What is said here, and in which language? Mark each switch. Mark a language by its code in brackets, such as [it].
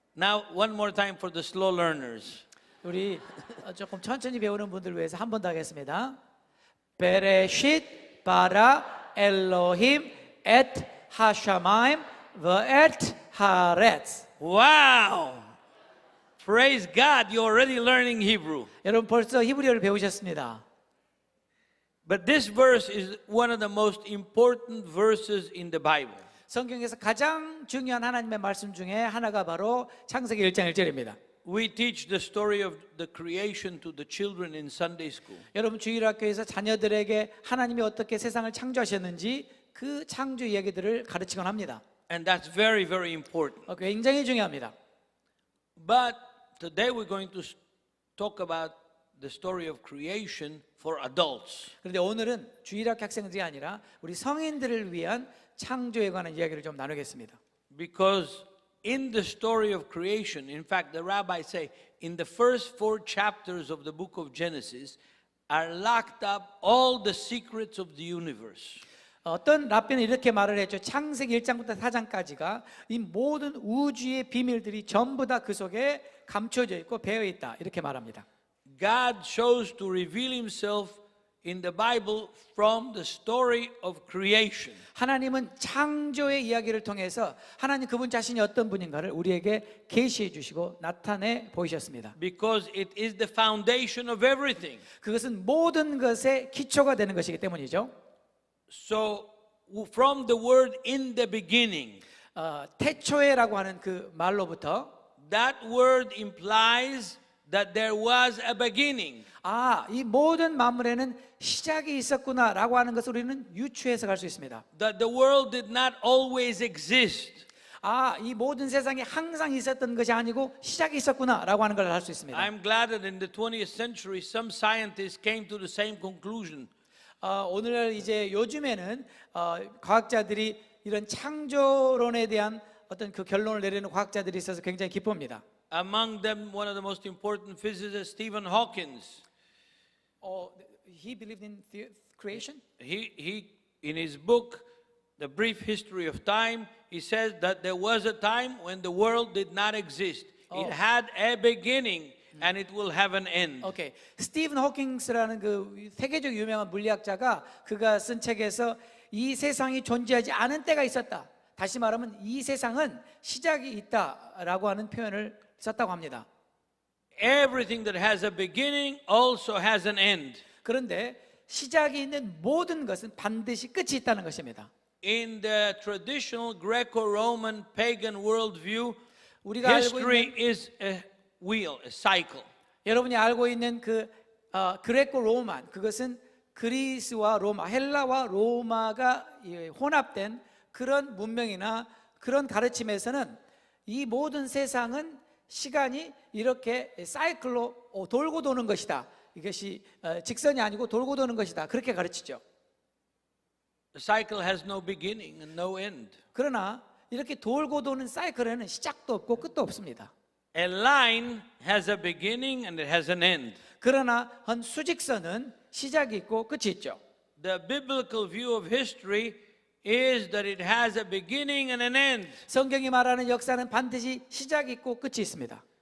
[en] Now one more time for the slow learners. [ko] 우리 조금 천천히 배우는 분들 위해서 한 번 더 하겠습니다. [he] 베레쉿 바라 엘로힘 엣 하샤마임 ve'et 하렛. [en] Wow! Praise God, you're already learning Hebrew. [ko] 여러분 벌써 히브리어를 배우셨습니다. [en] But this verse is one of the most important verses in the Bible. [ko] 성경에서 가장 중요한 하나님의 말씀 중에 하나가 바로 창세기 1장 1절입니다. [en] We teach the story of the creation to the children in Sunday school. [ko] 여러분 주일학교에서 자녀들에게 하나님이 어떻게 세상을 창조하셨는지 그 창조 이야기들을 가르치곤 합니다. [en] And that's very, very important. [ko] 굉장히 중요합니다. [en] But today we're going to talk about the story of creation for adults. [ko] 그런데 오늘은 주일학교 학생들이 아니라 우리 성인들을 위한 창조에 관한 이야기를 좀 나누겠습니다. [en] Because in the story of creation, in fact, the rabbis say, in the first four chapters of the book of Genesis are locked up all the secrets of the universe. [ko] 어떤 랍비는 이렇게 말을 했죠. 창세기 1장부터 4장까지가 이 모든 우주의 비밀들이 전부 다 그 속에 감춰져 있고 배어 있다. 이렇게 말합니다. [en] God chose to reveal himself in the Bible from the story of creation. [ko] 하나님은 창조의 이야기를 통해서 하나님 그분 자신이 어떤 분인가를 우리에게 계시해 주시고 나타내 보이셨습니다. [en] Because it is the foundation of everything. [ko] 그것은 모든 것의 기초가 되는 것이기 때문이죠. [en] So from the word in the beginning, [ko] 태초에라고 하는 그 말로부터 [en] that word implies that there was a beginning. [ko] 이 모든 만물에는 시작이 있었구나라고 하는 것을 우리는 유추해서 갈 수 있습니다. [en] That the world did not always exist. [ko] 아, 이 모든 세상에 항상 있었던 것이 아니고 시작이 있었구나라고 하는 걸 알 수 있습니다. [en] I'm glad that in the 20th century some scientists came to the same conclusion. [ko] 오늘 이제 요즘에는 과학자들이 이런 창조론에 대한 어떤 그 결론을 내리는 과학자들이 있어서 굉장히 기쁩니다. [en] Among them, one of the most important physicists, Stephen Hawking. He believed in creation. He in his book, The Brief History of Time, he says that there was a time when the world did not exist. It had a beginning and it will have an end. 오케이. [ko] 스티븐 호킹스라는 그 세계적 유명한 물리학자가 그가 쓴 책에서 이 세상이 존재하지 않은 때가 있었다. 다시 말하면 이 세상은 시작이 있다라고 하는 표현을 썼다고 합니다. [en] Everything that has a beginning also has an end. [ko] 그런데 시작이 있는 모든 것은 반드시 끝이 있다는 것입니다. [en] In the traditional Greco-Roman pagan worldview, [ko] 우리가 알고 [en] history [ko] 있는 [en] is a wheel, a cycle. [ko] 여러분이 알고 있는 그 그레코 로만 그것은 그리스와 로마, 헬라와 로마가 혼합된 그런 문명이나 그런 가르침에서는 이 모든 세상은 시간이 이렇게 사이클로 돌고 도는 것이다. 이것이 직선이 아니고 돌고 도는 것이다. 그렇게 가르치죠. [en] The cycle has no beginning and no end. [ko] 그러나 이렇게 돌고 도는 사이클에는 시작도 없고 끝도 없습니다. [en] A line has a beginning and it has an end. [ko] 그러나 한 수직선은 시작이 있고 끝이 있죠. [en] The biblical view of history is that it has a beginning and an end. [ko] 성경이 말하는 역사는 반드시 시작이 있고 끝이 있습니다.